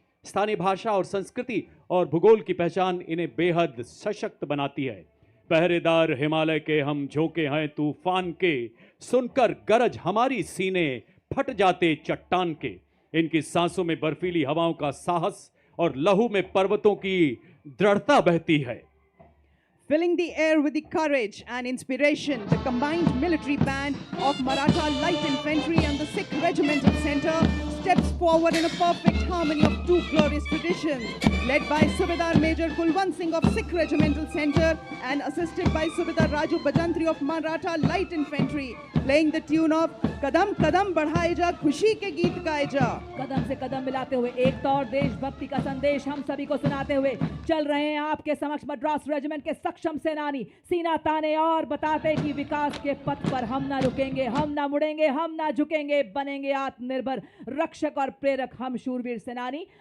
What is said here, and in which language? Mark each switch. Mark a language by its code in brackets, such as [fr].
[hi] स्थानीय भाषा और संस्कृति और भूगोल की पहचान इन्हें बेहद सशक्त बनाती है। पहरेदार हिमालय के हम झोंके हैं तूफान के, सुनकर गरज हमारी सीने फट जाते चट्टान के। इनकी सांसों में बर्फीली हवाओं का साहस और लहू में पर्वतों की दृढ़ता बहती है। [en] Filling the air with the courage and inspiration, the combined military band of Maratha Light Infantry and the Sikh Regimental Center steps forward in a perfect harmony of two glorious traditions, led by Subedar Major Kulwant Singh of Sikh Regimental Center and assisted by Subedar Raju Bajantri of Maratha Light Infantry, playing the tune of Kadam Kadam Badhaye Ja, Khushi Ke Geet Gaye Ja। [hi] कदम से कदम मिलाते हुए एकता और देशभक्ति का संदेश हम सभी को सुनाते हुए चल रहे हैं आपके समक्ष मद्रास रेजिमेंट के सक्षम सेनानी, सीना ताने और बताते कि विकास के पथ पर हम ना रुकेंगे, हम ना मुड़ेंगे, हम ना झुकेंगे, बनेंगे आत्मनिर्भर रक्षक और प्रेरक हम शूरवीर सेनानी।